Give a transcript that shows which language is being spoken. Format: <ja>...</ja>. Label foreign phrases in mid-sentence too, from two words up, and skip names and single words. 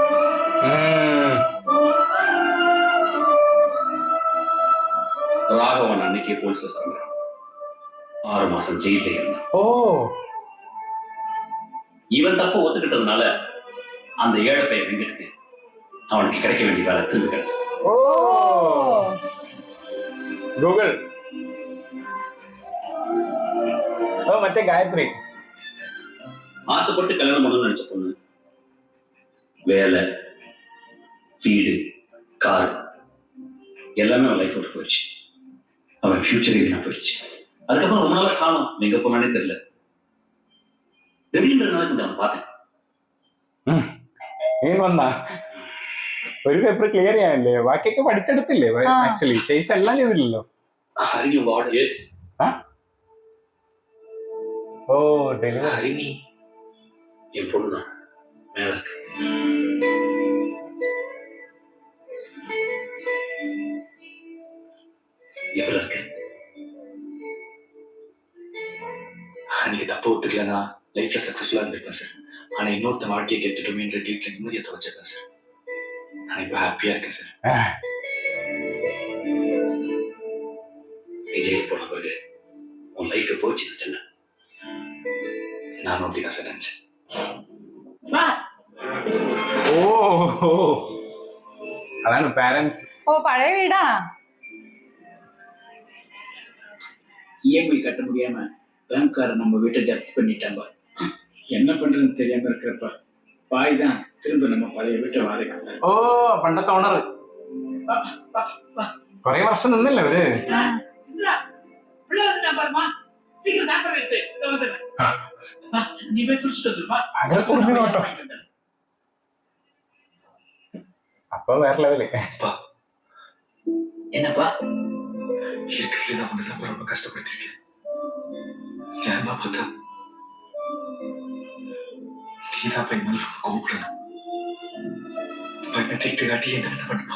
<ta>ராகவன் அன்னைக்கே போலீஸ்ல சரணம் 6 மாசம் ஜெயில இருந்தான். ஓ இவன் தப்ப ஒத்துக்கிட்டதுனால அந்த ஏழை பையன் வெங்கட்டுக்கு அவனுக்கு கிடைக்க வேண்டிய வேலை திரும்பி கிடைச்சது.</ta> <ml>ஓ ഗൂഗിൾ ഓ മറ്റേ ഗായത്രി</ml> <ta>ஆசைப்பட்டு கல்யாணம் பண்ணணும்னு நினைச்ச பொண்ணு வேலை வீடு கார் எல்லாமே அவன் லைஃப் விட்டு போயிடுச்சு. அவன் ஃபியூச்சர் வீணா போயிடுச்சு. அதுக்கப்புறம் ரொம்ப நாள் காணும் எங்க போனானே தெரியல. திடீர்னு நாளைக்கு அவன் பார்த்தேன்.</ta> <ml>നീ വന്നാ ഒരു പേപ്പർ ക്ലിയർ ചെയ്യാനല്ലേ ബാക്കിയൊക്കെ പഠിച്ചെടുത്തില്ലേ ആക്ച്വലി ചേസ് എല്ലാം ചെയ്തില്ലല്ലോ.</ml> <ta>ஹரிணி உங்க ஆர்டர் எஸ். ஓ டெலிவரி ஹரிணி என் பொண்ணு தான் மேல இருக்கு. எப்படி இருக்கு? அன்னைக்கு தப்ப ஒத்துக்கலன்னா லைஃப்ல சக்சஸ்ஃபுல்லா இருந்திருப்பேன் சார். ஆனா இன்னொருத்த வாழ்க்கையை கெடுத்துட்டோமேன்ற கில்ட்ல நிம்மதியை துவச்சிருக்கேன் சார். நான் இப்போ ஹாப்பியா இருக்கேன் சார். நீ ஜெயிலுக்கு போன பிறகு உன் லைஃப் போச்சு சின்ன. நானும் அப்படிதான் சார் நினைச்சேன்.</ta> <ml>ഓ അതാണ് പാരന്റ്സ്.</ml> <ta>ஓ பழைய வீடா? இஎம்ஐ கட்ட முடியாம பேங்க்காரர் நம்ம வீட்டை ஜப்தி பண்ணிட்டாங்க. என்ன பண்றதுன்னு தெரியாம இருக்கிறப்ப பாய் தான் திரும்ப நம்ம பழைய வீட்டை வாடகை.</ta> <ml>ഓ പണ്ടത്തെ ഓണർ കൊറേ വർഷം നിന്നില്ല അവര്.</ml> <ta>சீக்கிரம் சாப்பிட எடுத்து நீ போய் குளிச்சுட்டு வந்துருப்பா.</ta> <ml>അങ്ങനെ കുറുമ്പി നോട്ടോ അപ്പൊ വേറെ ലെവല്.</ml> <ta>என்னப்பா இருக்கிறதுல நான் ஒன்று தான் ரொம்ப கஷ்டப்படுத்திருக்கேன். நியாயமா பார்த்தா நீதான் போய் மேல ரொம்ப கோபப்படணும். பையனை திட்டு காட்டி என்ன பண்ணுப்பா.</ta>